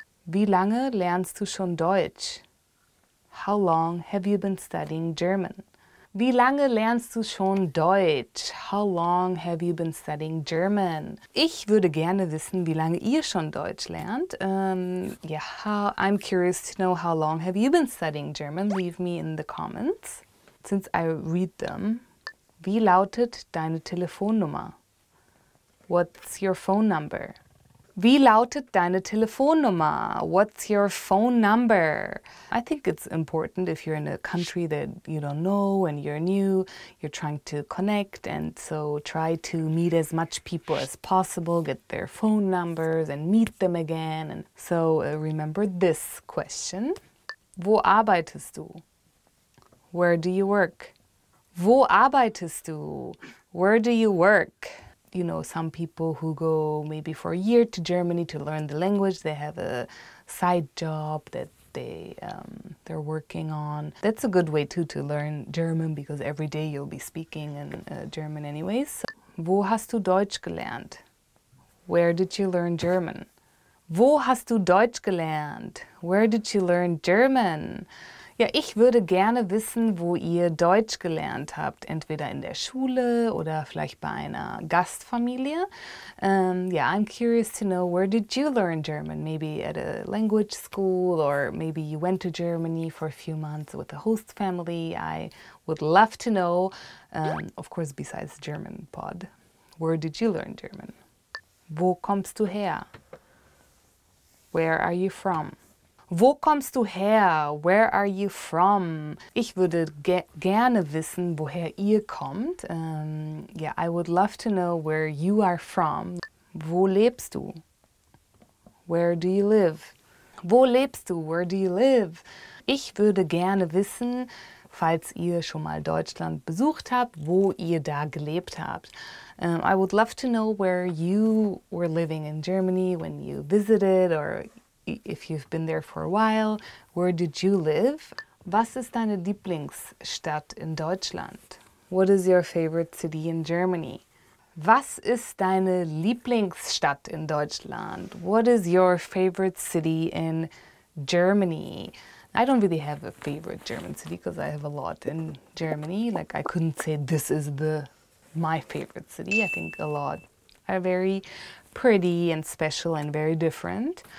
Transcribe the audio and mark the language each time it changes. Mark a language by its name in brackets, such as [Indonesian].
[German] Wie lange lernst du schon Deutsch? [English] How long have you been studying German? [German] Wie lange lernst du schon Deutsch? [English] How long have you been studying German? [German] Ich würde gerne wissen, wie lange ihr schon Deutsch lernt. [English] Yeah, I'm curious to know, how long have you been studying German? Leave me in the comments, since I read them. [German] Wie lautet deine Telefonnummer? [English] What's your phone number? [German] Wie lautet deine Telefonnummer? [English] What's your phone number? I think it's important if you're in a country that you don't know and you're new, you're trying to connect, and so try to meet as much people as possible, get their phone numbers and meet them again. And so remember this question. [German] Wo arbeitest du? [English] Where do you work? [German] Wo arbeitest du? [English] Where do you work? You know, some people who go maybe for a year to Germany to learn the language, they have a side job that they're working on. That's a good way too to learn German, because every day you'll be speaking in German anyways. [German] So, wo hast du Deutsch gelernt? [English] Where did you learn German? [German] Wo hast du Deutsch gelernt? [English] Where did you learn German? [German] Ja, ich würde gerne wissen, wo ihr Deutsch gelernt habt, entweder in der Schule oder vielleicht bei einer Gastfamilie. [English] Yeah, I'm curious to know, where did you learn German? Maybe at a language school, or maybe you went to Germany for a few months with a host family. I would love to know, of course, besides German pod. Where did you learn German? [German] Wo kommst du her? [English] Where are you from? [German] Wo kommst du her? [English] Where are you from? [German] Ich würde gerne wissen, woher ihr kommt. [English] Yeah, I would love to know where you are from. [German] Wo lebst du? [English] Where do you live? Wo lebst du? Where do you live? [German] Ich würde gerne wissen, falls ihr schon mal Deutschland besucht habt, wo ihr da gelebt habt. [English] I would love to know where you were living in Germany when you visited, or if you've been there for a while. Where did you live? [German] Was ist deine Lieblingsstadt in Deutschland? [English] What is your favorite city in Germany? [German] Was ist deine Lieblingsstadt in Deutschland? [English] What is your favorite city in Germany? I don't really have a favorite German city because I have a lot in Germany. Like, I couldn't say this is my favorite city. I think a lot are very pretty and special and very different.